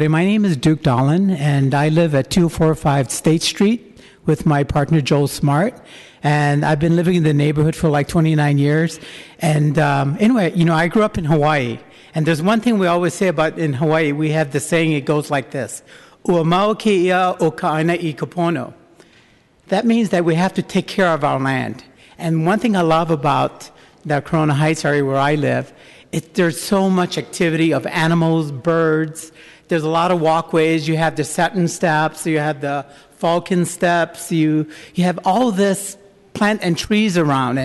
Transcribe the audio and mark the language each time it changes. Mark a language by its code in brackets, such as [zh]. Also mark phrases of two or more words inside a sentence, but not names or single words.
[en] My name is Duke Dolan, and I live at 245 State Street with my partner, Joel Smart. And I've been living in the neighborhood for like 29 years. And anyway, you know, I grew up in Hawaii. And there's one thing we always say about in Hawaii, we have the saying, it goes like this: [haw] "Ua mau ke ia o ka aina I kapono." [en] That means that we have to take care of our land. And one thing I love about the Corona Heights area where I live, there's so much activity of animals, birds. There's a lot of walkways. You have the satin steps, you have the falcon steps, you have all this plant and trees around.